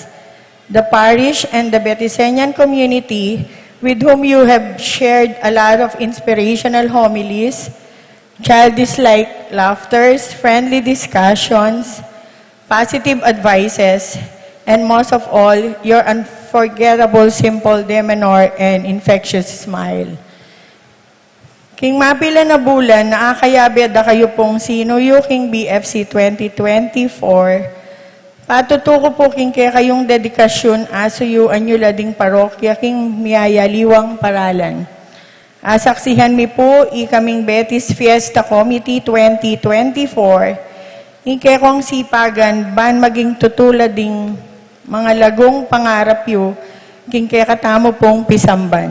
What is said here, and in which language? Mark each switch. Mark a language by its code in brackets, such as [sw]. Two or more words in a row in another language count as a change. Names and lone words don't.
[en] The parish and the Betisenian community, with whom you have shared a lot of inspirational homilies, childish-like laughters, friendly discussions, positive advices, and most of all, your unforgettable simple demeanor and infectious smile. [pam] King mapila na bulan, naakayabid na kayo pong sinuyuking BFC 2024, patutuko po king kaya kayong dedikasyon asuyo anyo lading parokya king miyayaliwang paralan. Asaksihan mi po ikaming Betis Fiesta Committee 2024, ike kong sipagan ban maging tutulad ding mga lagong pangarap yu, king kaya katamo pong pisamban.